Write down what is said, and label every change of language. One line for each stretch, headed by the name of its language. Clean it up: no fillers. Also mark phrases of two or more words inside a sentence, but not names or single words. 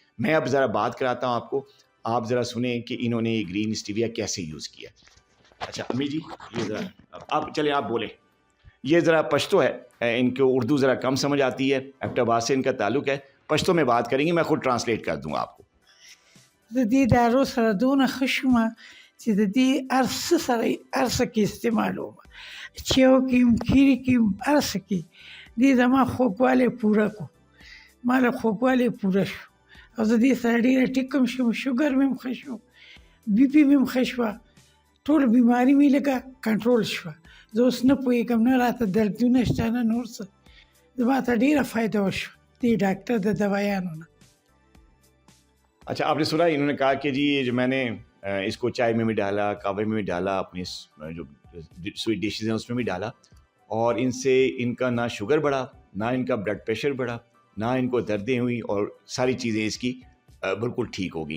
Urdu: میں اب ذرا بات کراتا ہوں آپ کو، آپ ذرا سنیں کہ انہوں نے گرین اسٹیویا کیسے یوز کیا۔ اچھا امی جی، یہ ذرا آپ چلیں، آپ بولیں۔ یہ ذرا پشتو ہے، ان کو اردو ذرا کم سمجھ آتی ہے، ایبٹ آباد سے ان کا تعلق ہے، پشتو میں بات کریں گے، میں خود ٹرانسلیٹ کر دوں گا آپ کو۔
Pashto: د دې دارو سره دونه ښه شومه چې د دې هر څه سره هر څه کې استعمالوم، چیو کې هم، کیري کې هم، هر څه کې دې زما خوږوالی پوره کو، ما له خوږوالی پوره شو، او زه دې سره ډېره ټیک هم شوم، شوګر مې هم ښه شو، بي پي مې هم ښه شوه، ټول بیماري مې لږه کنټرول شوه. زه اوس نه پوهېږم، نه راته دردونه شته، نه نور څه. زما ته ډېره فایده وشوه دې ډاکټر د دوایانو نه.
Urdu: اچھا، آپ نے سنا انہوں نے کہا کہ جی جو میں نے اس کو چائے میں بھی ڈالا، کہوے میں بھی ڈالا، اپنی جو
English: sweet dishes
Urdu: ہیں اس میں بھی ڈالا، اور ان سے ان کا نہ شوگر بڑھا، نہ ان کا
English: blood pressure
Urdu: بڑھا، نہ ان کو دردیں ہوئی، اور ساری چیزیں اس کی بالکل ٹھیک ہوگی۔